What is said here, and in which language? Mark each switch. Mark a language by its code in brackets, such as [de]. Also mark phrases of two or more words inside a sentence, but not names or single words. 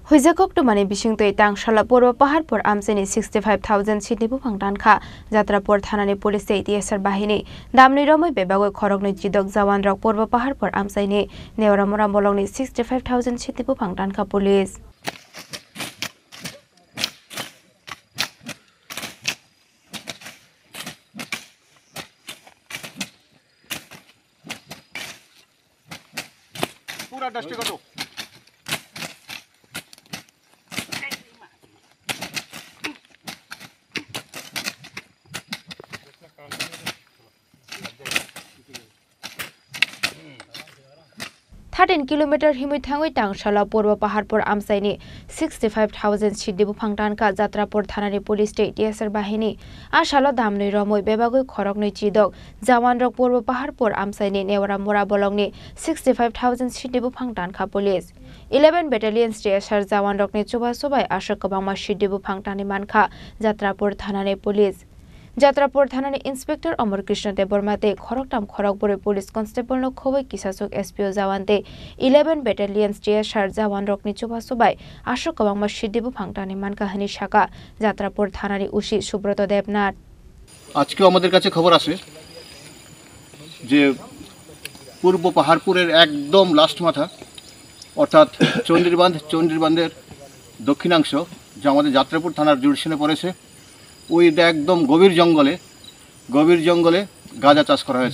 [trp] Huijakoktumani bisingtoi tangshala purba paharpur amseni 65,000 sitni bufang tanka jatrapur thanani police ATSR bahini damni romoi bebagoi khorokni jidok jawan rok purba paharpur amsaini neoramora bolongni 65,000 sitni bufang tanka police [hi] पूरा डस्ट कर दो। [en] Thirteen kilometer [trp] himui thangoi tangshala purba paharpur amsaini 65,000 sitni bufang tanka jatrapur thanani police ATSR bahini ashalo damni romoi bebagoi khorokni jidok jawan rok purba paharpur amsaini neoramora bolongni 65,000 sitni bufang tanka police 11 battalion TSR jawan rokni chuba subai ashok kabangma sitni bufang tani manka jatrapur thanani police Jatrapur thanani inspector Amar Krishna Debormate khoroktam khorokbore [en] police constable [trp] no khoboi kisasok SPO jawante 11 battalion TSR jawan rokni chuba subai ashok kabangma sitni bufang tani manka hani shaka Jatrapur thanani ushi Subroto Debnath [bn] আজকে আমাদের কাছে খবর আছে যে পূর্ব পাহাড়পুরের একদম লাস্ট মাথা অর্থাৎ চন্দ্রবান্ধের দক্ষিণাংশ যা আমাদের যাত্রাপুর থানার জুরিডিকশনে পড়েছে ওই একদম গভীর জঙ্গলে গাঁজা চাষ করা হয়েছে।